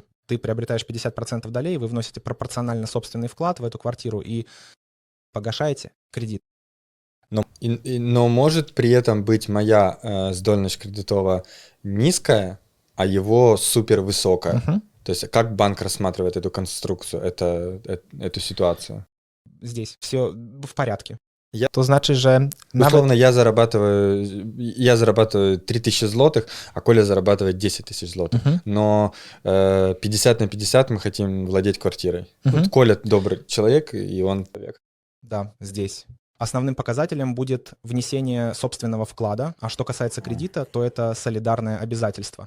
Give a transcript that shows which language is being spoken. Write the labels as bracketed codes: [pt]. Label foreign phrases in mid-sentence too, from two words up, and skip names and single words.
[ru] Ты приобретаешь 50% долей, вы вносите пропорционально собственный вклад в эту квартиру и погашаете кредит. Но может при этом быть моя [pl] zdolność kredytowa [ru] низкая, а его супер высокая. То есть как банк рассматривает эту конструкцию, эту ситуацию? Здесь все в порядке. [pl] To znaczy, że [ru] Условно, я зарабатываю 3000 злотых, а Коля зарабатывает 10 тысяч злотых. Но 50 на 50 мы хотим владеть квартирой. Вот Коля добрый человек, и он человек. Да, здесь. Основным показателем будет внесение собственного вклада, а что касается кредита, то это солидарное обязательство.